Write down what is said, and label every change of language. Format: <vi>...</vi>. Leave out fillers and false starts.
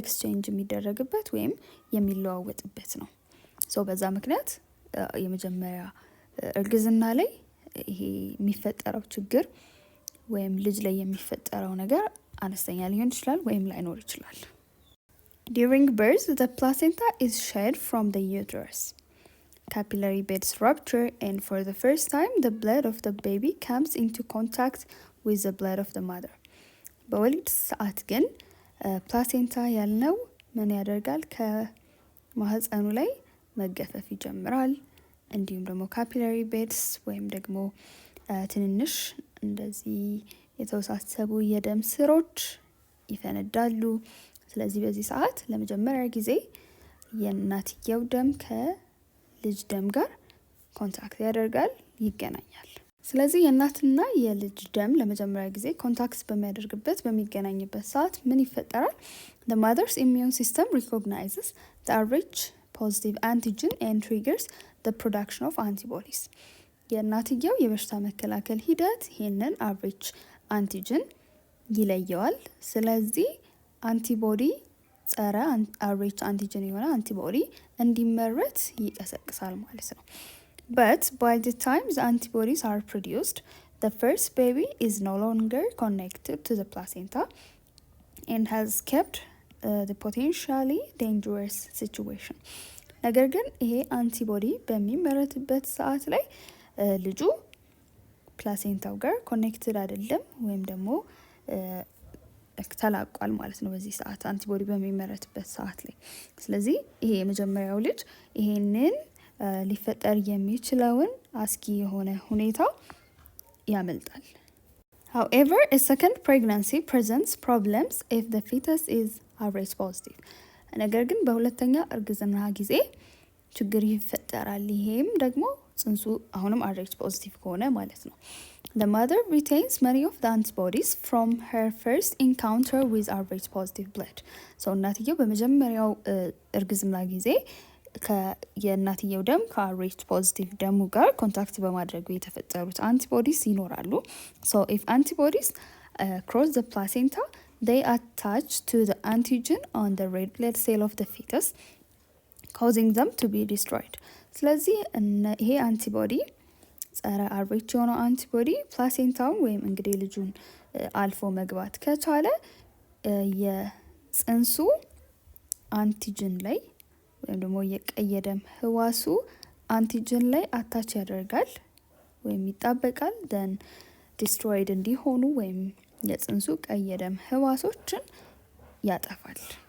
<am>ኤክስቼንጅ የሚደረግበት ወይም የሚለዋወጥበት ነው። ሶ በዛ ምክንያት የመጀመሪያ እርግዝና ላይ ይሄ የሚፈጠረው ችግር ወይም ልጅ ላይ የሚፈጠረው ነገር አነስተኛ ሊሆን ይችላል ወይም ላይኖር ይችላል።</am> <en>During birth, the placenta is shed from the uterus. Capillary beds rupture, and for the first time, the blood of the baby comes into contact with the blood of the mother.</en> <am>በወሊድ ሰዓት ግን ፕላሴንታ ያልነው ምን ያደርጋል? ከማህፀኑ ላይ መገፈፍ ይጀምራል። እንዲሁም ደግሞ ካፒላሪ ቤድስ ወይም ደግሞ ትንንሽ እንደዚህ የተወሳሰቡ የደም ስሮች ይፈነዳሉ። ስለዚህ በዚህ ሰዓት ለመጀመሪያ ጊዜ የእናትየው ደም ከልጅ ደም ጋር ኮንታክት ያደርጋል፣ ይገናኛል። ስለዚህ የእናትና የልጅ ደም ለመጀመሪያ ጊዜ ኮንታክት በሚገናኝበት ሰዓት ምን ይፈጠራል?</am> <en>The mother's immune system recognizes the Rh positive antigen and triggers the production of antibodies.</en> <am>የእናትየው የበሽታ መከላከል ሂደት ይህንን Rh አንቲጅን ይለየዋል። ስለዚህ አንቲቦዲ ጸረ Rh አንቲጅን የሆነ አንቲቦዲ እንዲመረት ይቀሰቅሳል ማለት ነው።</am> <en>But by the time the antibodies are produced, the first baby is no longer connected to the placenta and has kept the potentially dangerous situation.</en> <am>ነገር ግን ይሄ አንቲቦዲ በሚመረትበት ሰዓት ላይ ልጁ ፕላሴንታው ጋር ኮኔክትድ አይደለም ወይም ደግሞ ተላቋል ማለት ነው በዚህ ሰዓት አንቲቦዲ በሚመረትበት ሰዓት ላይ። ስለዚህ ይሄ የመጀመሪያው ልጅ ይሄንን ሊፈጠር የሚችለውን አስጊ የሆነ ሁኔታ ያመልጣል።</am> <en>However, a second pregnancy presents problems if the fetus is Rh positive.</en> <am>ነገር ግን በሁለተኛ እርግዝና ጊዜ ችግር ይፈጠራል። ይሄም ደግሞ ጽንሱ አሁንም Rh positive ከሆነ ማለት ነው።</am> <en>The mother retains many of the antibodies from her first encounter with Rh positive blood.</en> <am>So እናትየው በመጀመሪያው እርግዝና ጊዜ የእናትየው ደም ከRh positive ደሙ ጋር ኮንታክት በማድረጉ የተፈጠሩት አንቲቦዲስ ይኖራሉ።</am> <en>So if antibodies cross the placenta, they attach to the antigen on the red blood cell of the fetus, causing them to be destroyed.</en> <am>ስለዚህ ይሄ አንቲቦዲ ጸረ Rh የሆነው አንቲቦዲ ፕላሴንታውን ወይም እንግዲህ ልጁን አልፎ መግባት ከቻለ የጽንሱ አንቲጅን ላይ ወይም ደግሞ የቀይ ደም ህዋሱ አንቲጅን ላይ አታች ያደርጋል ወይም ይጣበቃል።</am> <en>then destroyed</en> <am>እንዲሆኑ ወይም የጽንሱ ቀይ ደም ህዋሶችን ያጠፋል።</am>